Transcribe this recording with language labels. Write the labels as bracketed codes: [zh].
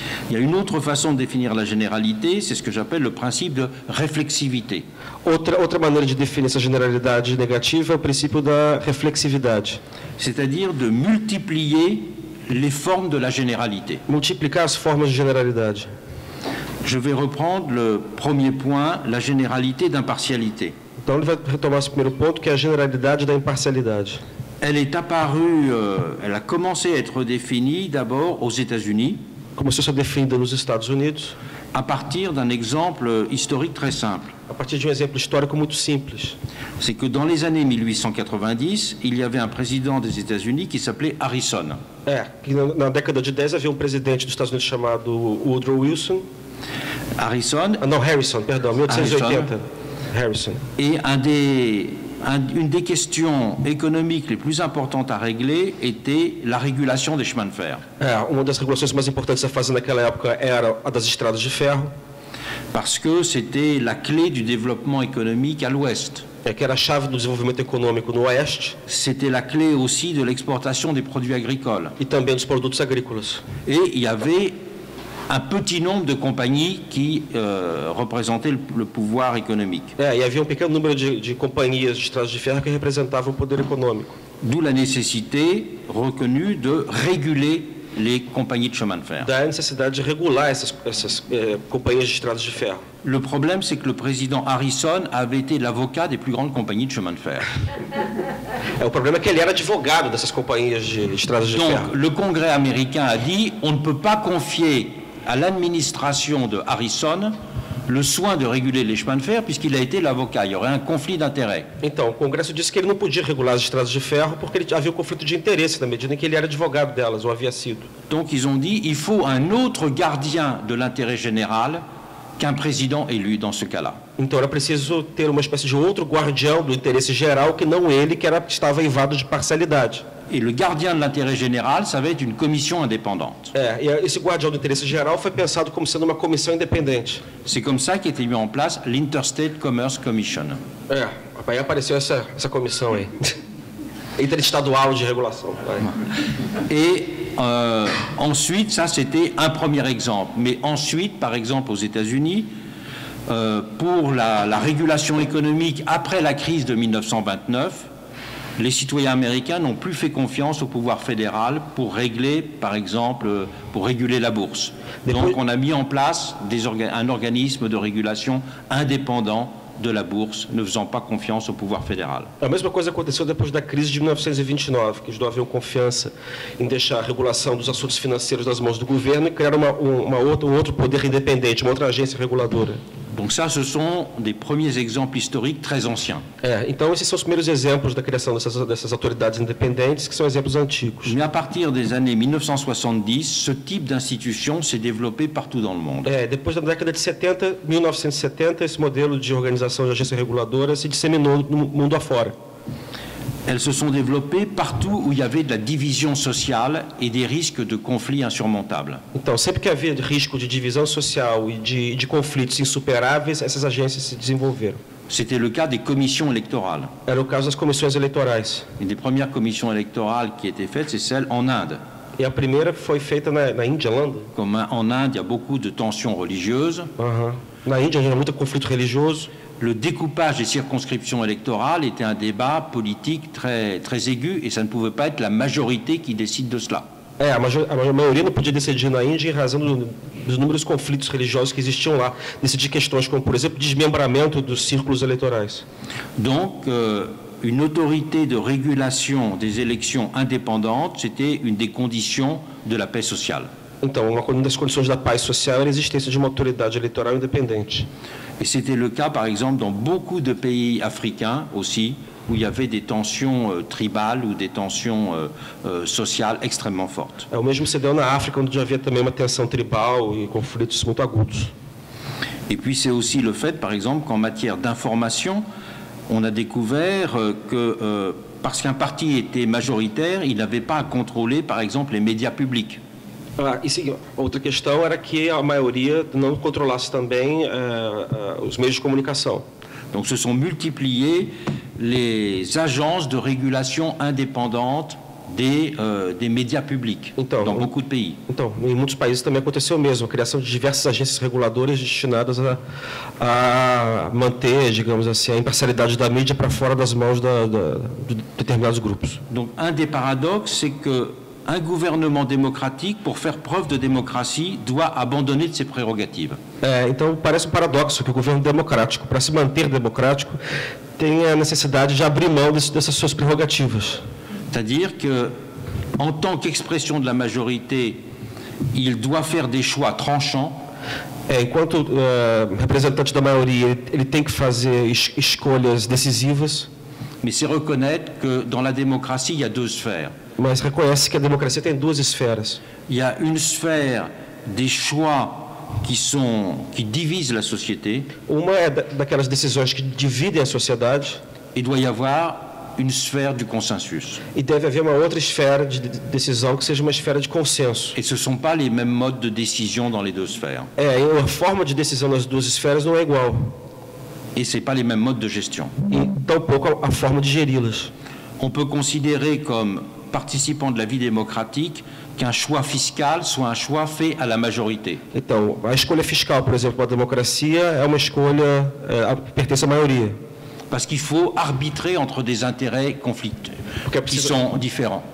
[fr] Il y a une autre façon de définir la généralité, c'est ce que j'appelle le principe de réflexivité. [pt] Outra maneira de definir essa generalidade negativa é o princípio da reflexividade. [fr] C'est-à-dire de multiplier les formes de la généralité. [pt] Multiplicar as formas de generalidade. [fr] Je vais reprendre le premier point, la généralité d'impartialité. [pt] Então ele vai retomar esse primeiro ponto, que é a generalidade da imparcialidade. [fr] Elle est apparue, elle a commencé à être définie d'abord aux États-Unis. [pt] Começou a ser definida nos Estados Unidos. [fr] À partir d'un exemple historique très simple. [pt] A partir de exemplo histórico muito simples. [fr] C'est que dans les années 1890, il y avait un président des États-Unis qui s'appelait Harrison. [pt] Que na década de 10 havia presidente dos Estados Unidos chamado Woodrow Wilson. [fr] Harrison. [pt] Harrison, perdão, 1880. Harrison. [fr] Et un des une des questions économiques les plus importantes à régler était la régulation des chemins de fer. [pt] Uma das regulações mais importantes a fazer naquela época era a das estradas de ferro. [fr] Parce que c'était la clé du développement économique à l'ouest. [pt] Que era a chave do desenvolvimento econômico no oeste. [fr] C'était la clé aussi de l'exportation des produits agricoles. [pt] E também dos produtos agrícolas. [fr] Et il y avait un petit nombre de compagnies qui représentaient le pouvoir économique. [pt] E havia pequeno número de companhias de estradas de ferro que representavam o poder econômico. [fr] D'où la nécessité reconnue de réguler les compagnies de chemin de fer. [pt] Da necessidade de regular essas companhias de estradas de ferro. [fr] Le problème, c'est que le président Harrison avait été l'avocat des plus grandes compagnies de chemin de fer. [pt] O problema é que ele era advogado dessas companhias de estradas de ferro. [fr] Donc, le Congrès américain a dit on ne peut pas confier à l'administration de Harrison le soin de réguler les chemins de fer puisqu'il a été l'avocat. Il y aurait un conflit d'intérêts. [pt] Então, o Congresso disse que ele não podia regular as estradas de ferro porque havia um conflito de interesse na medida em que ele era advogado delas, ou havia sido. [fr] Donc, ils ont dit il faut un autre gardien de l'intérêt général qu'un président élu dans ce cas-là. [pt] Então, era preciso ter uma espécie de outro guardião do interesse geral que não ele, que estava eivado de parcialidade. [fr] Et le gardien de l'intérêt général, ça va être une commission indépendante. [pt] E esse guardião do interesse geral foi pensado como sendo uma comissão independente. [fr] C'est comme ça qu'a été mis en place l'Interstate Commerce Commission. [pt] Aí apareceu essa comissão aí. Interestadual de regulação. [fr] Et ensuite, ça c'était un premier exemple. Mais ensuite, par exemple aux États-Unis, pour la régulation économique après la crise de 1929, les citoyens américains n'ont plus fait confiance au pouvoir fédéral pour régler, par exemple, pour réguler la bourse. Donc on a mis en place un organisme de régulation indépendant de la bourse, ne faisant pas confiance au pouvoir fédéral. [pt] A mesma coisa aconteceu depois da crise de 1929, que eles não haviam confiança em deixar a regulação dos assuntos financeiros nas mãos do governo e criar um outro poder independente, uma outra agência reguladora. [fr] Donc ça, ce sont des premiers exemples historiques très anciens. [pt] Então esses são os primeiros exemplos da criação dessas autoridades independentes, que são exemplos antigos. [fr] Mais à partir des années 1970, ce type d'institution s'est développé partout dans le monde. [pt] Depois da década de 1970, esse modelo de organização de agência reguladora se disseminou no mundo afora. [fr] Elles se sont développées partout où il y avait de la division sociale et des risques de conflits insurmontables. [pt] Então, sempre que havia risco de divisão social e de conflitos insuperáveis, essas agências se desenvolveram. [fr] C'était le cas des commissions électorales. [pt] Era o caso das comissões eleitorais. [fr] Une des premières commissions électorales qui étaient faites, c'est celle en Inde. [pt] E a primeira foi feita na Índia, [fr] Comme en Inde, il y a beaucoup de tensions religieuses. [pt] Na Índia, havia muito conflito religioso. [fr] Le découpage des circonscriptions électorales était un débat politique très, très aigu et ça ne pouvait pas être la majorité qui décide de cela. [pt] A maioria não podia decidir na Índia em razão dos inúmeros conflitos religiosos que existiam lá, decidir questões como, por exemplo, desmembramento dos círculos eleitorais. [fr] Donc, une autorité de régulation des élections indépendantes, c'était une des conditions de la paix sociale. [pt] Então, uma das condições da paz social era a existência de uma autoridade eleitoral independente. [fr] Et c'était le cas, par exemple, dans beaucoup de pays africains aussi, où il y avait des tensions tribales ou des tensions sociales extrêmement fortes. [pt] O mesmo se deu na África, onde havia também uma tensão tribal e conflitos muito agudos. [fr] Et puis c'est aussi le fait, par exemple, qu'en matière d'information, on a découvert que parce qu'un parti était majoritaire, il n'avait pas à contrôler, par exemple, les médias publics. [pt] Outra questão era que a maioria não controlasse também os meios de comunicação. [fr] Donc se sont multipliées les agences de régulation indépendantes des médias publics dans beaucoup de pays. [pt] Então, em muitos países também aconteceu o mesmo, a criação de diversas agências reguladoras destinadas a manter, digamos assim, a imparcialidade da mídia para fora das mãos de determinados grupos. [fr] Donc un des paradoxes, c'est que un gouvernement démocratique, pour faire preuve de démocratie, doit abandonner de ses prérogatives. [pt] Então, parece um paradoxo que o governo democrático, para se manter democrático, tem a necessidade de abrir mão dessas suas prerrogativas. [fr] C'est-à-dire que, en tant qu'expression de la majorité, il doit faire des choix tranchants. [pt] Enquanto representante da maioria, ele tem que fazer escolhas decisivas. [fr] Mais c'est reconnaître que dans la démocratie, il y a deux sphères. [pt] Mas reconhece que a democracia tem duas esferas. [fr] Il y a une sphère des choix qui divisent la société. [pt] Uma é daquelas decisões que dividem a sociedade. [fr] il doit y avoir une sphère du consensus. [pt] E deve haver uma outra esfera de decisão que seja uma esfera de consenso. [fr] Et ce ne sont pas les mêmes modes de décision dans les deux sphères. [pt] A forma de decisão nas duas esferas não é igual. [fr] Et ce n'est pas les mêmes modes de gestion. [pt] E tampouco a forma de geri-las. [fr] On peut considérer comme participant de la vie démocratique qu'un choix fiscal soit un choix fait à la majorité. [pt] Então, a escolha fiscal, por exemplo, para a democracia é uma escolha pertence à maioria. [fr] Parce qu'il faut arbitrer entre des intérêts conflictuels qui sont différents.